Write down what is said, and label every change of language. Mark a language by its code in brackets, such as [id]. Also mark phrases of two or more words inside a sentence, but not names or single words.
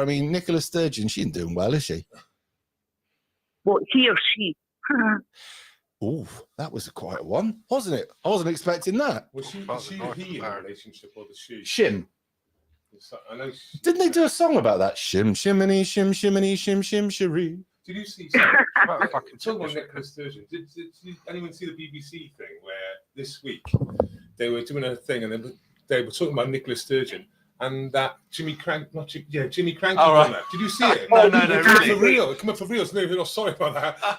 [en] I mean, Nicola Sturgeon, she ain't doing well, is she? What, he or she? Oh, that was a quiet one, wasn't it? I wasn't expecting that. Was she the he in a relationship or the she? Shim. I know. Didn't they do a song about that? Shim, shiminy, shim, shiminy, shim, shim, shiree. Did you see? Talking about Nicola Sturgeon. Did anyone see the BBC thing where this week they were doing a thing and they were talking about Nicola Sturgeon and that Jimmy Crank, Jimmy Crank. Oh, right. Did you see it? No, really. For real. It came up for real. So no, sorry about that.